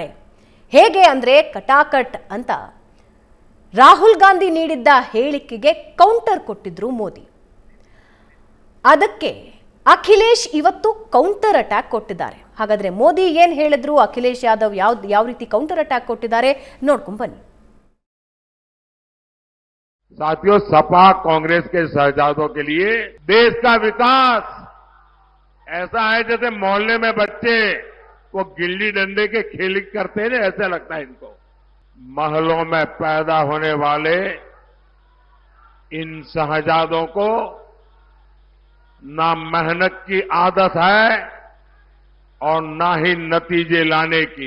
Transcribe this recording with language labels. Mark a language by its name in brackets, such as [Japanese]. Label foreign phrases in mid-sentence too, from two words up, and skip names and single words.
[Kannada] ಹೇಗೆ ಅಂದ್ರೆ ಕಟಾಕಟ್ ಅಂತ ರಾಹುಲ್ ಗಾಂಧಿ ನೀಡಿದ್ದ ಹೇಳಿಕೆಗೆ ಕೌಂಟರ್ ಕೊಟ್ಟಿದ್ರು ಮೋದಿ. ಅದಕ್ಕೆ ಅಖಿಲೇಶ್ ಇವತ್ತು [English] counter attack [Kannada] ಕೊಟ್ಟಿದ್ದಾರೆ. ಹಾಗಾದ್ರೆ ಮೋದಿ ಏನ್ ಹೇಳಿದ್ರು, ಅಖಿಲೇಶ್ ಯಾದವ್ ಯಾವ ರೀತಿ [English] counter attack [Kannada] ಕೊಟ್ಟಿದ್ದಾರೆ ನೋಡ್ಕೊಂಡ್ ಬನ್ನಿ. [Hindi] साथियों, सपा कांग्रेस के शहजादों के लिए देश का विकास ऐसा है जैसे मोहल्ले में बच्चे वो गिल्ली डंडे के खेल करते हैं, ऐसा लगता है इनको। महलों में पैदा होने वाले इन शहजादों को ना मेहनत की आदत है और ना ही नतीजे लाने की।